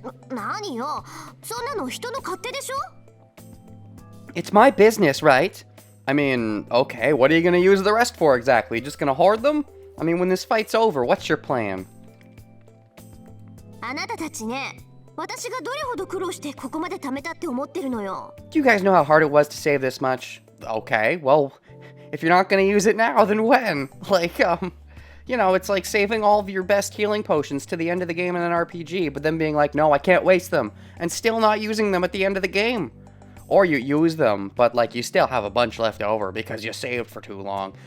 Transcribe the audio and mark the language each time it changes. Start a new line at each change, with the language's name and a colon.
Japanese: 何よ、そんなの人の勝手でしょ?
English: It's my business, right? I mean, okay, what are you gonna use the rest for exactly? Just gonna hoard them? I mean, when this fight's over, what's your plan?
Japanese: あなたたちね、私がどれほど苦労してここまで貯めたって思ってるのよ。
English: Do you guys know how hard it was to save this much? Okay, well, if you're not gonna use it now, then when? Like, it's like saving all of your best healing potions to the end of the game in an RPG, but then being like, no, I can't waste them, and still not using them at the end of the game. Or you use them, but like you still have a bunch left over because you saved for too long.